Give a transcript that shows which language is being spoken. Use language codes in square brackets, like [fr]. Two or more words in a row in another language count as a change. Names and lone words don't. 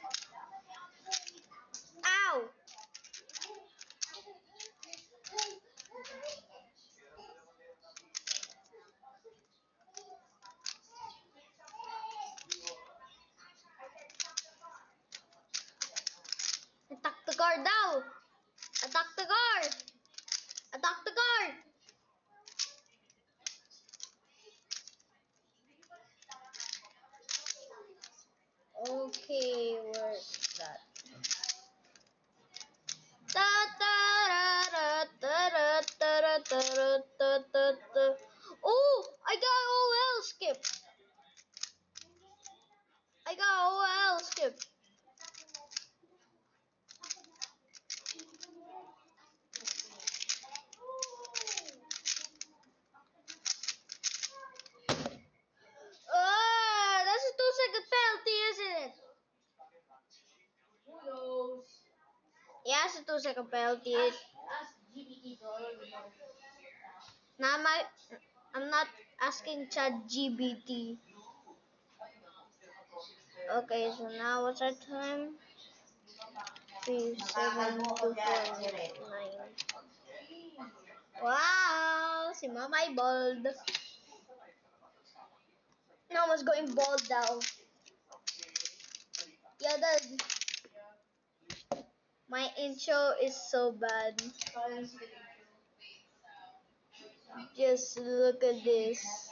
[en] Ow! Attack the car daw! Attack the car! Attack the car! Okay, where's that? Ta ta ra ra ta ra ta ra ta ra ta ta ta. Oh, I got OL skip. I got OL skip. Ah, that's a 2 second penalty, isn't it? Who knows? Yeah, it's a 2 second penalty. Ask GPT, bro. I don't even know. Now I'm not asking Chat GBT. Okay, so now what's our time? 3, 7, 2, 4, 9. Wow, [tl] si Mama ay [en] bald. Now I was going bald now. Yeah, my intro is so bad. Silence the intro. Just look at this.